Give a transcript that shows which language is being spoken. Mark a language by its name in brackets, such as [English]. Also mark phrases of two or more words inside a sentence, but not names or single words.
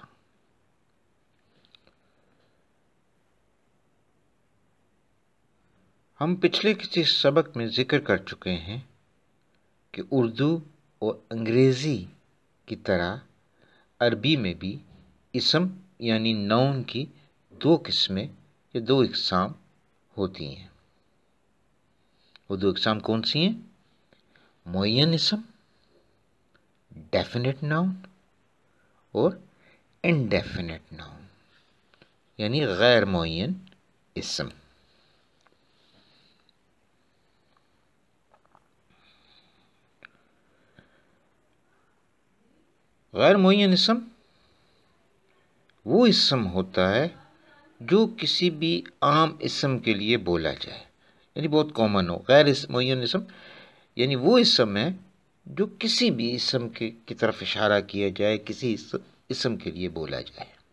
[Urdu] ہم پچھلے کسی سبق میں ذکر کر چکے ہیں کہ اردو اور انگریزی کی طرح عربی میں بھی اسم یعنی نون کی دو قسمیں یا دو اقسام ہوتی ہیں۔ وہ دو اقسام کون سی ہیں؟ معین اسم [English] definite noun [Urdu] اور [English] indefinite noun [Urdu] یعنی غیر معین اسم۔ غیر معین اسم وہ اسم ہوتا ہے جو کسی بھی عام اسم کے لیے بولا جائے، یعنی بہت کامن ہو۔ غیر معین اسم یعنی وہ اسم ہے جو کسی بھی اسم کی طرف اشارہ کیا جائے، کسی اسم کے لیے بولا جائے۔